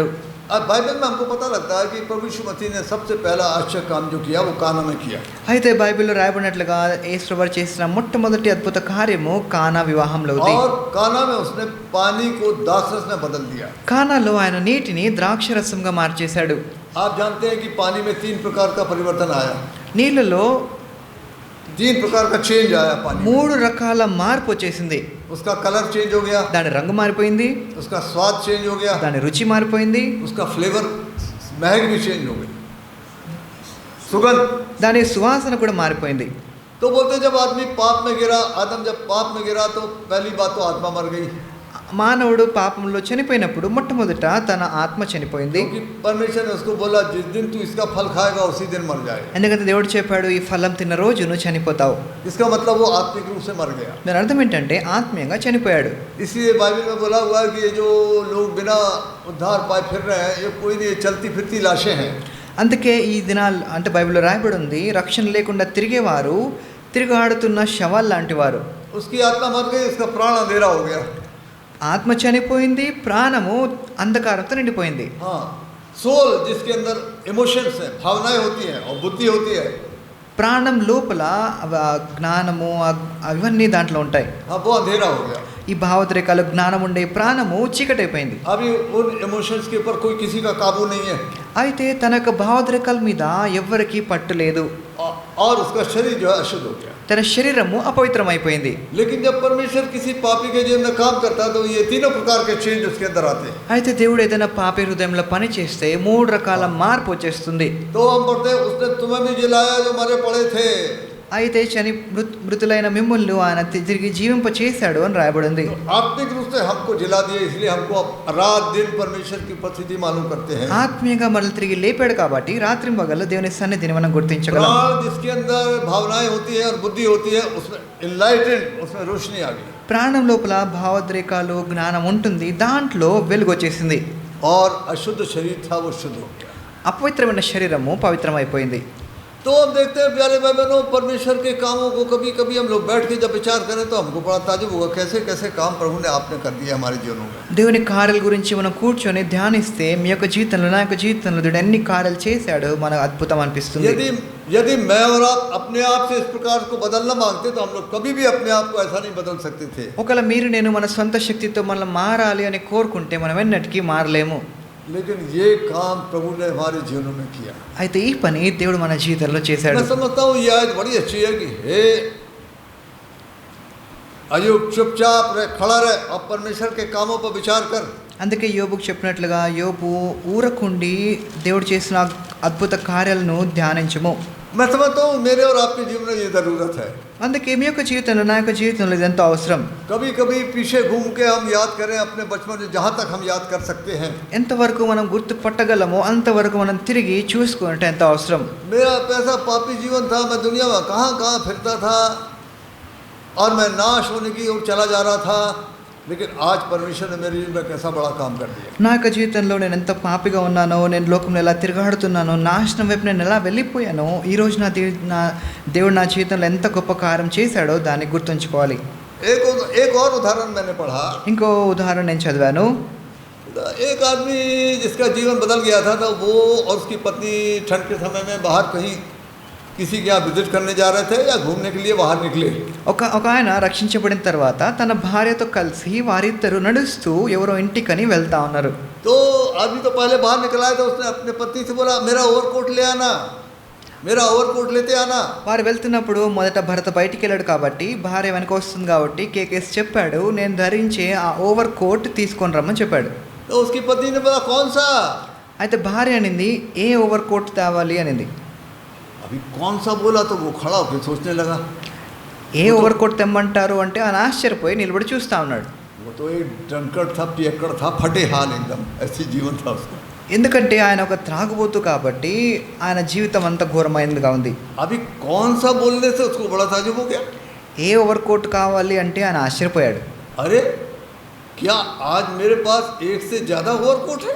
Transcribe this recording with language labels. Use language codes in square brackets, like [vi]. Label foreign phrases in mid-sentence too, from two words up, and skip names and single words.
[hi] अब बाइबल में हमको पता लगता है कि प्रभु यीशु मसीह ने सबसे पहला आश्चर्य काम जो किया वो काना में किया। [te] అయితే బైబిల్లో రాయబడినట్లుగా యేసుప్రభు చేసిన మొట్టమొదటి అద్భుత కార్యము కానా వివాహంలో ఉంది. [hi] और काना में उसने पानी को द्राक्षरस में बदल दिया। [te] కానాలో ఆయన నీటిని ద్రాక్షరసంగా మార్చేశాడు. [hi] आप जानते हैं कि पानी में 3 प्रकार का परिवर्तन आया, [te] నీళ్ళలో [hi] 3 प्रकार का चेंज आया पानी में। [te] 3 రకాల మార్పు వచ్చేసింది. [hi] उसका [en] colour change [hi] हो गया, [te] దాని రంగు మారిపోయింది, [hi] उसका स्वाद चेंज हो गया, [te] దాని రుచి మారిపోయింది, [hi] उसका फ्लेवर महक भी चेंज हो गई, सुगंध। [te] దాని సువాసన కూడా మారిపోయింది. [hi] तो बोलते जब आदमी पाप में गिरा, आदम जब पाप में गिरा तो पहली बात तो आत्मा मर गई, [te] మానవుడు పాపంలో చనిపోయినప్పుడు మొట్టమొదట తన ఆత్మ చనిపోయింది. [hi] क्योंकि परमेश्वर ने उसको बोला जिस दिन तू इसका फल खाएगा उसी दिन मर जाएगा। [te] ఎందుకంటే దేవుడు చెప్పాడు ఈ ఫలం తిన్న రోజు నువ్వు చనిపోతావు. [hi] इसका मतलब वो आत्मिक रूप से मर गया। [te] దాని అర్థం ఏంటంటే ఆత్మీయంగా చనిపోయాడు. [hi] इसलिए बाइबल में बोला हुआ है कि ये जो लोग बिना उद्धार पाए फिर रहे हैं ये कोई नहीं, चलती फिरती लाशें हैं। [te] అందుకే ఈ దినాలు అంటే బైబిల్లో రాయబడి ఉంది, రక్షణ లేకుండా తిరిగేవారు తిరుగాడుతున్న శవాలు లాంటి వారు. [hi] उसकी आत्मा मर गई, उसका प्राण अंधेरा हो गया। [te] ఆత్మ చనిపోయింది, ప్రాణము అంధకారంతో నిండిపోయింది. [hi] हाँ, सोल जिसके अंदर इमोशंस हैं, भावनाएं होती हैं और बुद्धि होती है, [te] ప్రాణం లోపల జ్ఞానము అవన్నీ దాంట్లో ఉంటాయి. [hi] हाँ वो अंधेरा हो गया। [te] ఈ భావోద్రేకాలు జ్ఞానం ఉండే ప్రాణము చీకటైపోయింది. [hi] अभी उन इमोशंस के ऊपर कोई किसी का काबू नहीं है [te] అయితే తన యొక్క భావోద్రేకాల మీద ఎవ్వరికీ పట్టు లేదు. [hi] और उसका शरीर जो है अशुद्ध हो गया। [te] తన శరీరము అపవిత్రమైపోయింది. [hi] लेकिन जब परमेश्वर किसी पापी के जीवन में काम करता है तो ये तीनों प्रकार के चेंज उसके अंदर आते हैं। [te] అయితే దేవుడు ఏదైనా పాపి హృదయంలో పని చేస్తే 3 రకాల మార్పు వచ్చేస్తుంది. [hi] तो हम पढ़ते हैं उसने तुम्हें भी जिलाया जो मरे पड़े थे। [te] అయితే మృతులైన మిమ్ములను ఆయన తిరిగి జీవింప చేశాడు అని రాయబడింది. [hi] तो आत्मिक रूप से हमको जिला दिए, इसलिए हमको रात दिन परमेश्वर की उपस्थिति मालूम करते हैं। [te] ఆత్మీయంగా మనల్ని తిరిగి లేపాడు కాబట్టి రాత్రి పగలు దేవుని సన్నిధిని మనం గుర్తించగలం. [hi] प्राण जिसके अंदर भावनाएं होती है और बुद्धि होती है उसमें इनलाइटेड, उसमें रोशनी आ गई। [te] ప్రాణం లోపల భావోద్రేకాలు జ్ఞానం ఉంటుంది, దాంట్లో వెలుగు వచ్చేసింది. [hi] और अशुद्ध शरीर था वो शुद्ध हो गया। [te] అపవిత్రమైన శరీరము పవిత్రమైపోయింది. [hi] तो हम देखते हैं प्यारे भाई बहनों, परमेश्वर के कामों को कभी कभी हम लोग बैठ के जब विचार करें तो हमको बड़ा ताजुब होगा कैसे कैसे काम प्रभु ने आपने कर दिया हमारे जीवनों में। [te] దేవుని కార్యాల గురించి మనం కూర్చొని ధ్యానిస్తే మీ యొక్క జీవితంలో నా యొక్క జీవితంలో దేవుడు ఎన్ని కార్యాలు చేశాడు మనకు అద్భుతం అనిపిస్తుంది. [hi] यदि मैं और आप अपने आप से इस प्रकार को बदलना मांगते तो हम लोग कभी भी अपने आप को ऐसा नहीं बदल सकते थे। [te] ఒకవేళ మీరు నేను మన సొంత శక్తితో మనం మారాలి అని కోరుకుంటే మనం ఎన్నటికీ మారలేము. [hi] लेकिन ये काम प्रभु ने हमारे जीवनों में किया। [te] అయితే ఈ పని దేవుడు మన జీవితంలో చేశాడు. [hi] मैं समझता हूँ ये आयत बड़ी अच्छी है कि हे अय्यूब चुपचाप रहे, खड़ा रहे और परमेश्वर के कामों पर विचार कर। [te] అందుకే యోబుకు చెప్పినట్లుగా యోబు ఊరకుండి దేవుడు చేసిన అద్భుత కార్యాలను ధ్యానించము. [hi] मैं समझता हूँ मेरे और आपके जीवन में ये ज़रूरत है। [te] అందుకే మీ యొక్క జీవితంలో నా యొక్క జీవితంలో ఇది ఎంతో అవసరం. [hi] कभी कभी पीछे घूम के हम याद करें अपने बचपन में, जहाँ तक हम याद कर सकते हैं। [te] ఎంతవరకు మనం గుర్తుపట్టగలమో అంతవరకు మనం తిరిగి చూసుకుంటే ఎంతో అవసరం. [hi] मेरा पैसा पापी जीवन था, मैं दुनिया में कहाँ कहाँ फिरता था और मैं नाश होने की ओर चला जा रहा था, लेकिन आज परमेश्वर ने मेरे जीवन में कैसा बड़ा काम कर दिया। [te] నా యొక్క జీవితంలో నేను ఎంత పాపిగా ఉన్నానో, నేను లోకంలో ఎలా తిరగాడుతున్నానో, నాశనం వైపు నేను ఎలా వెళ్ళిపోయానో, ఈరోజు నా దేవుడు నా జీవితంలో ఎంత గొప్ప కార్యం చేశాడో దాన్ని గుర్తుంచుకోవాలి. [hi] एक और उदाहरण मैंने पढ़ा। [te] ఇంకో ఉదాహరణ నేను చదివాను. [hi] एक आदमी जिसका जीवन बदल गया था तो वो और उसकी पत्नी ठंड के समय में बाहर कहीं किसी के यहाँ विजिट करने जा रहे थे या घूमने के लिए बाहर निकले। [te] ఒక ఆయన రక్షించబడిన తర్వాత తన భార్యతో కలిసి వారిద్దరూ నడుస్తూ ఎవరో ఇంటికని వెళ్తా ఉన్నారు. [hi] तो आदमी तो पहले बाहर निकला है तो उसने अपने पत्नी से बोला मेरा ओवरकोट ले आना, मेरा ओवरकोट लेते आना। [te] వారు వెళ్తున్నప్పుడు మొదట భర్త బయటికి వెళ్ళాడు కాబట్టి భార్య వెనక వస్తుంది కాబట్టి కేకేసి చెప్పాడు, నేను ధరించే ఆ ఓవర్ కోట్ తీసుకొని రమ్మని చెప్పాడు. [hi] तो उसकी पत्नी ने बोला कौन सा। [te] అయితే భార్య అనింది ఏ ఓవర్ కోట్ తేవాలి అనింది. [hi] अभी कौन सा बोला तो वो खड़ा होकर सोचने लगा। [te] ఏ ఓవర్ కోట్ తెమ్మంటారు అంటే ఆయన ఆశ్చర్యపోయి నిలబడి చూస్తా ఉన్నాడు. [hi] वो तो एक ड्रंकर्ड था, पियक्कड़ था, फटे हाल एकदम, ऐसी जीवन था उसका। [te] ఎందుకంటే ఆయన ఒక త్రాగుబోతు కాబట్టి ఆయన జీవితం అంతా ఘోరమైనదిగా ఉంది. [hi] अभी कौन सा बोलने से उसको बड़ा ताजुब हो गया? [te] ఏ ఓవర్ కోట్ కావాలి అంటే ఆయన ఆశ్చర్యపోయాడు. [hi] अरे क्या आज मेरे पास एक से ज़्यादा ओवर कोट है?